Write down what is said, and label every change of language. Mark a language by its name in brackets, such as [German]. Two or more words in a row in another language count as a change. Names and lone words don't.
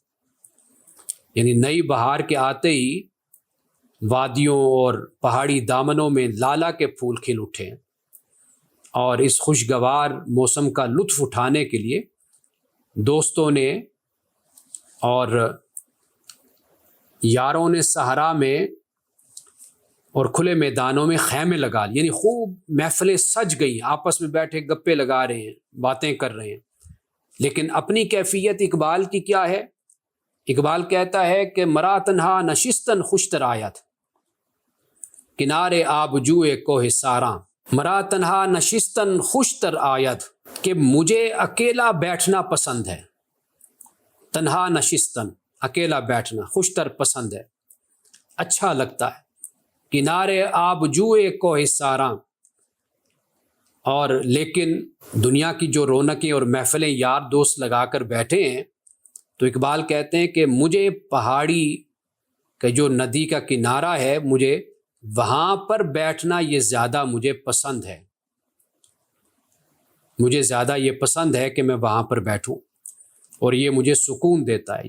[Urdu] یعنی نئی بہار کے آتے ہی وادیوں اور پہاڑی دامنوں میں لالا کے پھول کھل اٹھے ہیں، اور اس خوشگوار موسم کا لطف اٹھانے کے لیے دوستوں نے اور یاروں نے صحرا میں اور کھلے میدانوں میں خیمے لگا لیے، یعنی خوب محفلیں سج گئی، آپس میں بیٹھے گپے لگا رہے ہیں، باتیں کر رہے ہیں۔ لیکن اپنی کیفیت اقبال کی کیا ہے؟ اقبال کہتا ہے کہ [Persian] مرا تنہا نشستن خوشتر آیت، کنارے آبجوئے کوہ ساراں، مرا تنہا نشستن خوشتر آیت، [Urdu] کہ مجھے اکیلا بیٹھنا پسند ہے۔ [Persian] تنہا نشستن، [Urdu] اکیلا بیٹھنا، خوشتر پسند ہے، اچھا لگتا ہے۔ [Persian] کنارے آبجوئے کوہ ساراں، [Urdu] اور لیکن دنیا کی جو رونقیں اور محفلیں یار دوست لگا کر بیٹھے ہیں، تو اقبال کہتے ہیں کہ مجھے پہاڑی کا جو ندی کا کنارہ ہے، مجھے وہاں پر بیٹھنا یہ زیادہ مجھے پسند ہے، مجھے زیادہ یہ پسند ہے کہ میں وہاں پر بیٹھوں، اور یہ مجھے سکون دیتا ہے۔